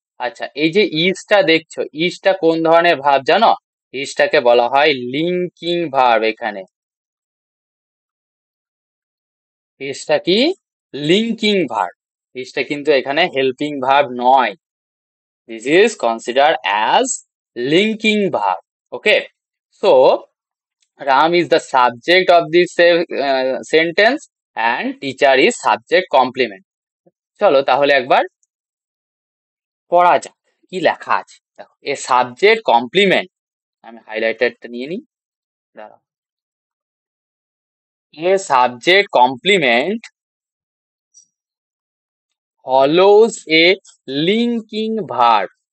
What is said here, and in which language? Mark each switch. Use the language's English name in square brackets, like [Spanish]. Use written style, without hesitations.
[Bangla] আচ্ছা, এই যে ইজটা দেখছো, ইজটা কোন ধরনের ভার্ব জানো, ইজটাকে বলা হয় লিঙ্কিং ভার্ব। এখানে ইজটা কি, লিঙ্কিং ভার্ব। ইজটা কিন্তু এখানে হেল্পিং ভার্ব নয়, [English] This is consider as linking verb. Okay, so ram is the subject of this sentence and teacher is subject complement. [Bangla] চলো তাহলে একবার পড়া যাক কি লেখা আছে। দেখো, এ সাবজেক্ট কমপ্লিমেন্ট, আমি হাইলাইটারটা নিয়ে নিই, দাঁড়াও। [English] A subject complement follows a linking verb.